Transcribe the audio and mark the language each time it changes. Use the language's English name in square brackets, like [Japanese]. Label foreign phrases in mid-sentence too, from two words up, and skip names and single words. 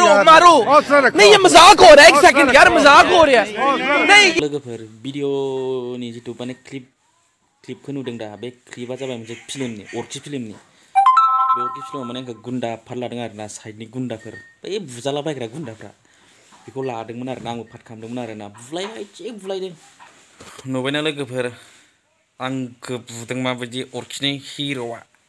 [Hindi] मारो नहीं ये मजाक हो रहा है एक सेकंड यार मजाक हो रहा है नहीं [Bodo] लोगोफोर भिडिअनि जितु माने क्लिपखौ नुदों दा बे क्लिपा जाबाय मोनसे फिल्मनि अरखि फिल्मनि बे अरखि फिल्माव माने आंखौ गुन्दा फाट लादों आरोना साइडनि गुन्दाफोर बै बुजाला बायग्रा गुन्दाफ्रा बेखौ लादोंमोन आरोना आंबो फाट खालामदोंमोन आरोना बुलायबाय थिग बुलायदों नुबायना लोगोफोर आंखौ बुदों माबायदि अरखिनि हिर'आ